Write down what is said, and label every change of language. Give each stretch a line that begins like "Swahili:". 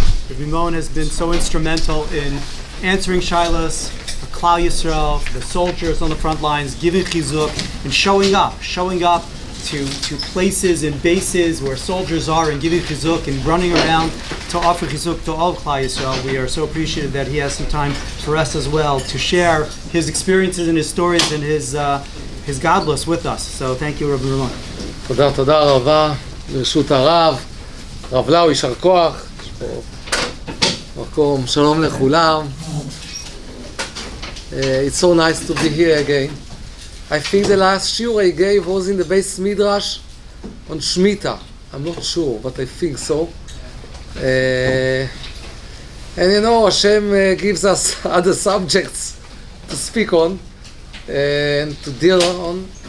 English: Rabbi Rimon has been so instrumental in answering shilas for Klal Yisrael, for the soldiers on the front lines, giving chizuk, and showing up to places and bases where soldiers are and giving chizuk and running around to offer chizuk to all of Klal Yisrael. We are so appreciative that he has some time for us as well to share his experiences and his stories and his godless with us. So thank you, Rabbi Rimon.
Hebrew: תודה רבה, ברשות הרב, רב לאו, יישר כוח, יש פה מקום, שלום לכולם.
English: It's so nice to be here again. I think the last shiur I gave was in the Beis Midrash on Shemitah. I'm not sure, but I think so. And you know, Hashem gives us other subjects to speak on and to deal on.